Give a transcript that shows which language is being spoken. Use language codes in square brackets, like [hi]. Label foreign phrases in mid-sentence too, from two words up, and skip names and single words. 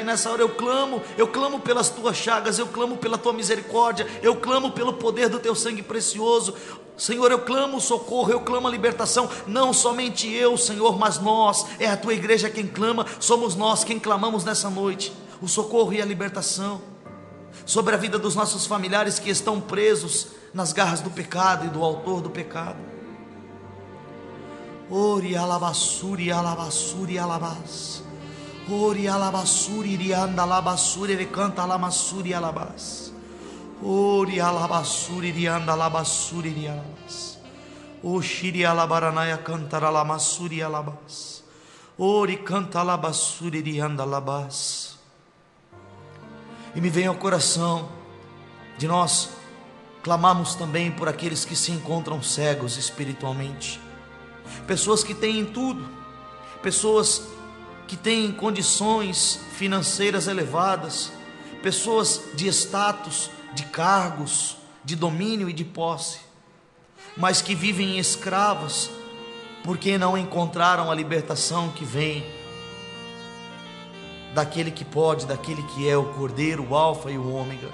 [pt] Nessa hora eu clamo pelas tuas chagas, eu clamo pela tua misericórdia, eu clamo pelo poder do teu sangue precioso, Senhor, eu clamo o socorro, eu clamo a libertação, não somente eu, Senhor, mas nós, é a tua igreja quem clama, somos nós quem clamamos nessa noite, o socorro e a libertação, sobre a vida dos nossos familiares que estão presos nas garras do pecado e do autor do pecado. Ori alabassuri alabassuri alabás, ori alabassuri rianda alabassuri recanta alamassuri alabás, ori alabassuri rianda alabassuri rialabás, o shiri alabaranaya cantar alamassuri alabás, ori canta alabassuri rianda alabás. E me vem ao coração de nós clamarmos também por aqueles que se encontram cegos espiritualmente, pessoas que têm tudo, pessoas que têm condições financeiras elevadas, pessoas de status, de cargos, de domínio e de posse, mas que vivem escravas, porque não encontraram a libertação que vem daquele que pode, daquele que é o Cordeiro, o Alfa e o Ômega.